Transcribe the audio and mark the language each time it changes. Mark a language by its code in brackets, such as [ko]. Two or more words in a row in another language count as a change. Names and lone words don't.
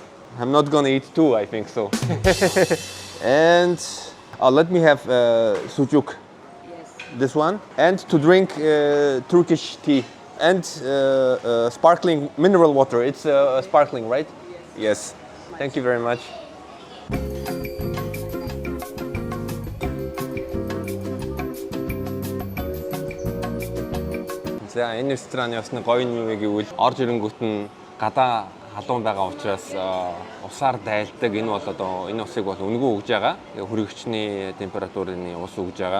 [en] I'm not gonna eat two, I think so. And let me have sucuk, Yes. this one. And to drink Turkish tea and sparkling mineral water. It's sparkling, right? Yes. Thank you very much. [mn] За энэ рестораны бас нэг гоё юм юу гэвэл орж ирэнгүүт нь гадаа халуун байгаа учраас усаар дайлдаг. Энэ бол одоо энэ усыг бол өнгөө өгж байгаа. Хүрэгчний температурын ус өгж байгаа.